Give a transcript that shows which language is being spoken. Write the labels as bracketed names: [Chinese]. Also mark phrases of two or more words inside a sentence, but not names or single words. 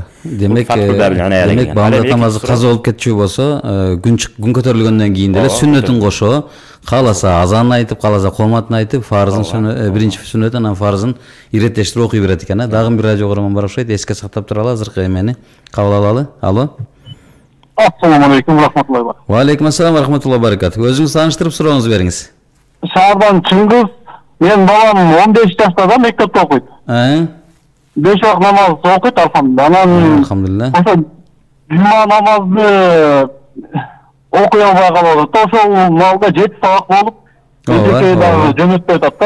[Kyrgyz] Демек баамдат намазы каза болуп кетчү болсо, күн көтөрүлгөндөн кийин деле сүннөтүн кошо, кааласа азан айтып, кааласа кооматын айтып, фарзын биринчи сүннөт анан фарзын иреттештирип окуй берет экен. Дагы бир радио угарман бар окшойт, эске сактап туралы, азыркы эмени кабыл алалы. Алло. [Arabic] السلام عليكم رحمة الله وبركاته. وعليكم السلام ورحمة الله وبركاته. [Kyrgyz] Өзүңүз тааныштырып сурооңуз бериңиз. Шаардан Чыңгыз, мен балам 15 жашта да мектепте окуйт. 5 вакыт намаз окуйт, алхамдулилlah. Ошо жума намазды окуй албай калат. Ошол малда 7 сабак болуп, эчеке дагы жөнөтпөй атат да.